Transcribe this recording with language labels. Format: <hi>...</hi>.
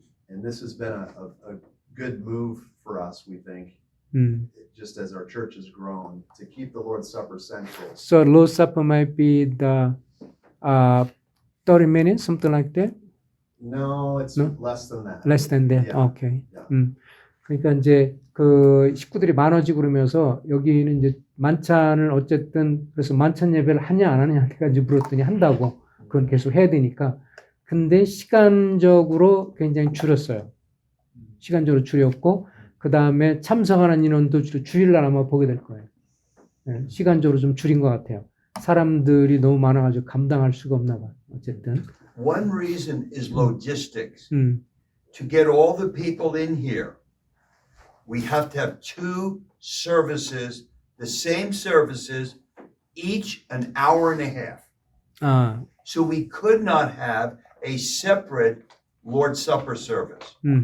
<en>And this has been a good move for us, we think, just as our church has grown, to keep the Lord's Supper central. So Lord's Supper might be the 30 minutes, something like that? No, it's No? less than that. Less than that. Yeah. Okay. Yeah.</en> <ko>그러니까 이제 그 식구들이 많아지고 그러면서 여기는 이제 만찬을 어쨌든 그래서 만찬 예배를 하냐 안 하냐 내가 이제 물었더니 한다고. 그건 계속 해야 되니까. 근데 시간적으로 굉장히 줄였어요. 시간적으로 줄였고 그 다음에 참석하는 인원도 주일날 아마 보게 될 거예요. 네, 시간적으로 좀 줄인 것 같아요. 사람들이 너무 많아가지고 감당할 수가 없나 봐. 어쨌든.</ko> <en>One reason is logistics. To get all the people in here, we have to have two services, the same services, each an hour and a half.</en> <ko>아,</ko> <en>So we could not have a separate Lord's Supper service.</en>